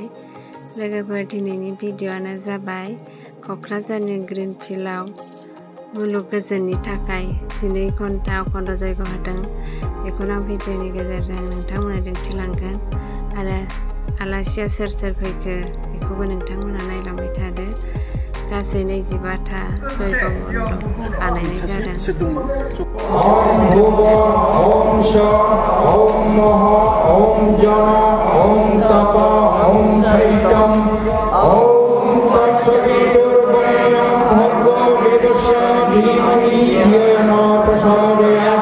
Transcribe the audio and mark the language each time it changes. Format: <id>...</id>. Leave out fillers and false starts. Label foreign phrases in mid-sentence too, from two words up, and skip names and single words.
<brx>लोगोफोर दिनैनि भिडिअ'आनो जाबाय क'क्राझारनि ग्रिन फिल्डआव मुलुग गोजोननि थाखाय 12 घन्टा अखन्द जयग होदों। बेखौनो आं भिडिअ'नि गेजेरजों नोंथांमोननो दिन्थिलांगोन आरो आलासिया सोर फैखो बेखौबो नोंथांमोना नायलांबाय थादो। गासै 25टा जयग मण्डप बानायनाय जादों।</brx> <sa>ओम भुव ओम शः ओम मह ओम जन ओम तप ओम शैत्यम ओम तत्सवितुर्वरेण्यं भर्गो देवस्य धीमहि धियो न प्रचोदयात्।</sa>